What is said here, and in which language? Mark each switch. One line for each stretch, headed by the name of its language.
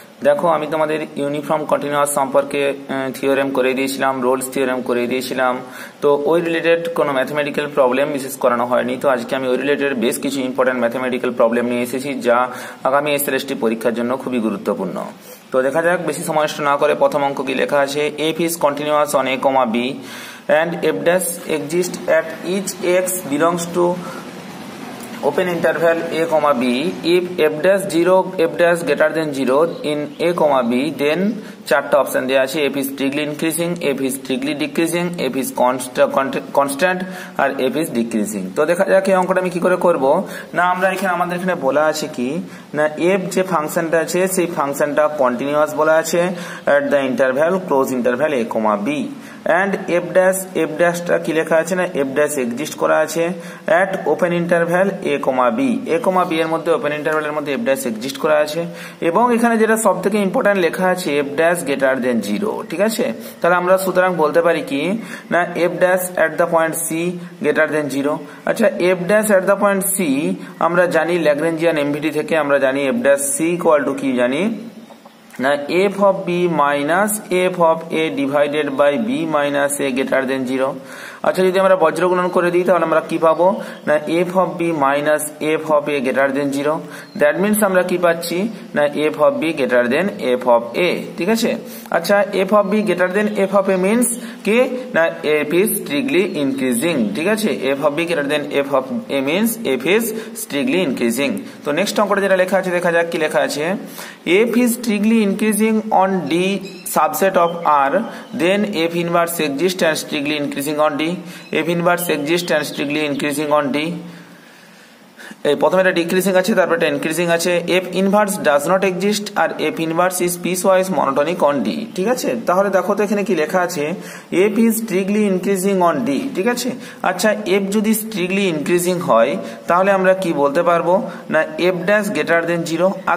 Bangla: দেখো, আমি তোমাদের ইউনিফর্ম কন্টিনিউয়াস সম্পর্কে থিওরেম করে দিয়েছিলাম, রোলস থিওরেম করে দিয়েছিলাম। তো ওই রিলেটেড কোনো ম্যাথমেটিক্যাল প্রবলেম বিশেষ করানো হয়নি। তো আজকে আমি ওই রিলেটেড বেশ কিছু ইম্পর্টেন্ট ম্যাথমেটিক্যাল প্রবলেম নিয়ে এসেছি, যা আগামী এসএলএসটি পরীক্ষার জন্য খুবই গুরুত্বপূর্ণ। তো দেখা যাক, বেশি সময় নষ্ট না করে প্রথম অঙ্ক কি লেখা আছে।
English: F is continuous on a comma b and f dash exists at each x belongs to open interval a comma b. If f dash 0 f dash greater than 0 in a comma b, then
Bangla: চারটা option দেওয়া আছে।
English: f is strictly increasing, f is strictly decreasing, f is constant আর f is decreasing।
Bangla: তো দেখা যাক এই অঙ্কটা আমি কি করে করব। না, আমাদের এখানে বলা আছে কি না, f যে ফাংশনটা আছে সেই ফাংশনটা কন্টিনিউয়াস বলা আছে
English: at the interval close interval a comma b
Bangla: and f dash টা কি লেখা আছে না, f dash এক্সিস্ট করা আছে
English: at open interval a comma b
Bangla: এর মধ্যে ওপেন ইন্টারভ্যালের মধ্যে f dash এক্সিস্ট করা আছে। এবং এখানে যেটা সবথেকে ইম্পর্টেন্ট লেখা আছে
English: f dash greater than 0।
Bangla: ঠিক আছে, তাহলে আমরা সুতরাং বলতে পারি কি না,
English: f dash at the point c greater than 0।
Bangla: আচ্ছা, f dash at the point c আমরা জানি ল্যাগ্রেঞ্জিয়ান এমভিটি থেকে আমরা জানি f dash c equal to কি জানি না,
English: f of b minus f of a divided by b minus a greater than 0।
Bangla: আচ্ছা, যদি আমরা বজ্রগুণন করে দিই তাহলে আমরা কি পাবো না,
English: f of b minus f of a greater than 0। That means
Bangla: আমরা কি পাচ্ছি না,
English: f of b greater than f of a। ঠিক আছে, আচ্ছা f of b greater than f of a means কি না, f is strictly increasing। ঠিক আছে, f of b greater than f of a means f is strictly increasing।
Bangla: তো next অঙ্কটা যেটা লেখা আছে, দেখা যাক কি লেখা আছে।
English: f is strictly increasing on d subset of R, then f inverse exists and strictly increasing on D। f inverse exists and strictly increasing on D।
Bangla: এই প্রথমে এটা ডিক্রিজিং আছে, তারপর এটা ইনক্রিজিং আছে।
English: f inverse does not exist আর f inverse is piecewise monotonic on D।
Bangla: ঠিক আছে, তাহলে দেখো তো এখানে কি লেখা আছে,
English: f is strictly increasing on D।
Bangla: ঠিক আছে, আচ্ছা f যদি স্ট্রিক্টলি ইনক্রিজিং হয় তাহলে আমরা কি বলতে পারবো না,
English: f dash greater than 0।